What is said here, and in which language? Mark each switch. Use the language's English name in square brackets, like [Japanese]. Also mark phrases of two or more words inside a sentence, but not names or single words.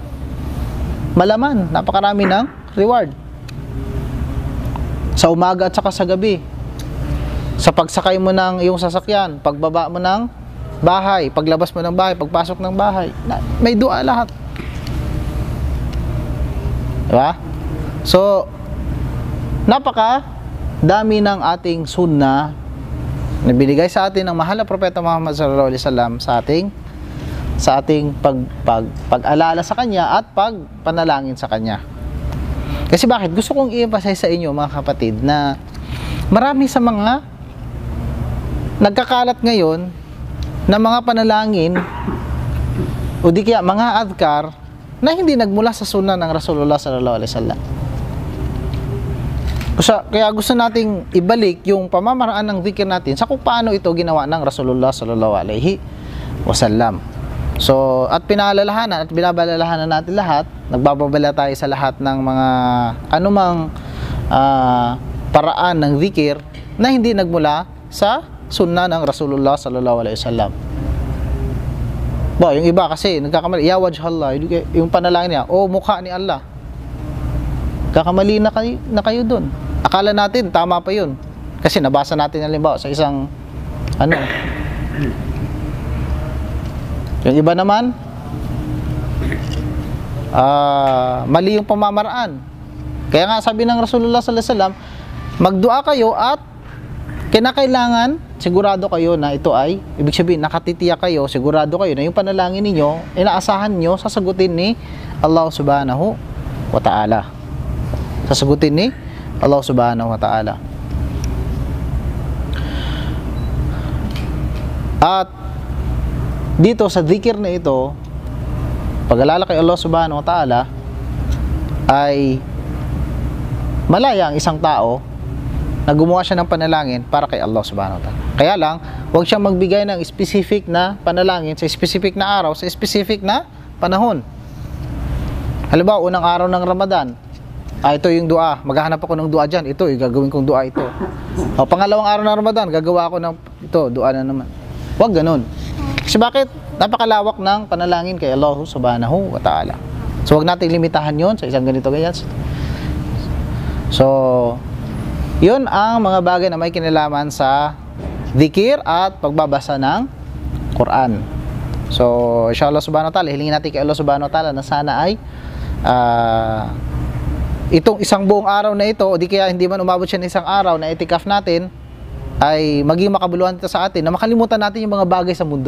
[Filipino] Malaman, napakarami ng reward. Sa umaga at saka sa gabi. Sa pagsakay mo ng iyong sasakyan, pagbaba mo ng bahay, paglabas mo ng bahay, pagpasok ng bahay, may dua lahat. Diba? So, napaka dami ng ating sunnah na binigay sa atin ng mahal na propeta Muhammad [Arabic] صلى الله عليه وسلم [Filipino] sa ating pag-alala sa kanya at pagpanalangin sa kanya. Kasi bakit? Gusto kong i-emphasize sa inyo mga kapatid na marami sa mga nagkakalat ngayon na mga panalangin o di kaya mga adhkar na hindi nagmula sa sunnah ng Rasulullah [Arabic] صلى الله عليه وسلم. [Filipino] Kaya gusto nating ibalik yung pamamaraan ng zikir natin sa kung paano ito ginawa ng Rasulullah [Arabic] صلى الله عليه وسلم. [Filipino] So, at pinaalalahanan at binabalalahanan natin lahat, nagbababala tayo sa lahat ng mga anumang paraan ng zikir na hindi nagmula sa sunnah ng Rasulullah [Arabic] صلى الله عليه وسلم. [Filipino] Yung iba kasi nagkakamali, [Arabic] يا وجه الله, [Filipino] yung panalangin niya, mukha ni Allah. Kakamali na kayo doon. Akala natin tama pa yun. Kasi nabasa natin halimbawa sa isang yung iba naman mali yung pamamaraan. Kaya nga sabi ng Rasulullah [Arabic] صلى الله عليه وسلم, [Filipino] magdua kayo at kinakailangan sigurado kayo na ito ay, ibig sabihin nakatitiyak kayo, sigurado kayo na yung panalangin ninyo, inaasahan nyo sasagutin ni Allah [Arabic] سبحانه وتعالى. [Filipino] Sasagutin ni Allah [Arabic] سبحانه وتعالى. [Filipino] At dito sa dhikr na ito, pag-alala kay Allah [Arabic] سبحانه وتعالى, [Filipino] ay malaya ang isang tao na gumawa siya ng panalangin para kay Allah [Arabic] سبحانه وتعالى. [Filipino] Kaya lang, huwag siyang magbigay ng specific na panalangin sa specific na araw, sa specific na panahon. Halimbawa, unang araw ng Ramadan, ito yung dua, maghahanap ako ng dua dyan, ito, gagawin kong dua ito. Pangalawang araw ng Ramadan, gagawa ako ng ito, dua na naman. Huwag ganun. Kasi bakit? Napakalawak ng panalangin kay Allah [Arabic] سبحانه وتعالى. [Filipino] So, huwag natin limitahan yon sa isang ganito ganyan. So, yun ang mga bagay na may kinalaman sa dhikir at pagbabasa ng Quran. So, [Arabic] إن شاء الله سبحانه وتعالى, [Filipino] hilingin natin kay Allah [Arabic] سبحانه وتعالى [Filipino] na sana ay itong isang buong araw na ito, o di kaya hindi man umabot siya ng isang araw na itikaf natin, ay maging makabuluhan ito sa atin, na makalimutan natin yung mga bagay sa mundo.